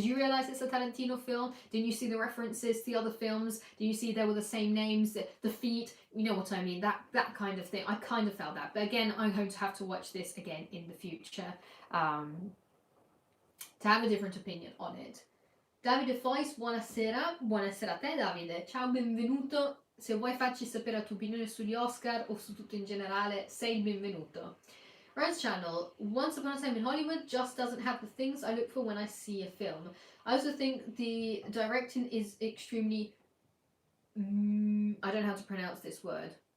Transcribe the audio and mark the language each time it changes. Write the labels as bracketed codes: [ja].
[en] Did you realize it's a Tarantino film? Didn't you see the references to the other films? Did you see there were the same names, the feet? You know what I mean, that kind of thing. I kind of felt that. But again, I'm going to have to watch this again in the future to have a different opinion on it. [it] Davide Fois, buonasera. Buonasera a te, Davide. Ciao, benvenuto. Se vuoi farci sapere la tua opinione sugli Oscar o su tutto in generale, sei il benvenuto. [en] Rose Channel, Once Upon a Time in Hollywood just doesn't have the things I look for when I see a film. I also think the directing is extremely... I don't know how to pronounce this word.